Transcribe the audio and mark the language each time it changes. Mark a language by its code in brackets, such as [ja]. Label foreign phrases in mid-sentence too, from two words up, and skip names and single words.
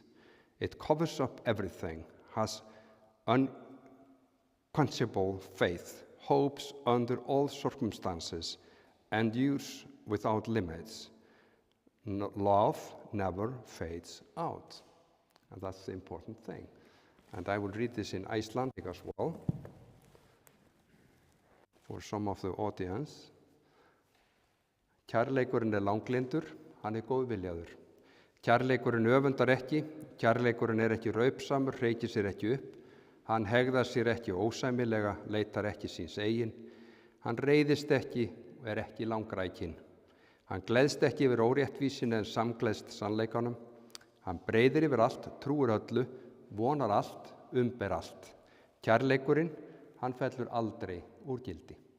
[en] It covers up everything, has unquenchable faith, hopes under all circumstances, endures without limits. Love never fades out. And that's the important thing. And I will read this in Icelandic as well, for some of the audience. [is] Kærleikurinn langlyndur, hann góðviljaður. Kærleikurinn öfundar ekki, kærleikurinn ekki raupsamur, hreykir sér ekki upp. Hann hegðar sér ekki ósæmilega, leitar ekki síns eigin. Hann reiðist ekki og ekki langrækinn. Hann gleðst ekki yfir óréttvísin en samgleðst sannleikanum. Hann breiðir yfir allt, trúir öllu, vonar allt, umber allt. Kærleikurinn, hann fellur aldrei úr gildi.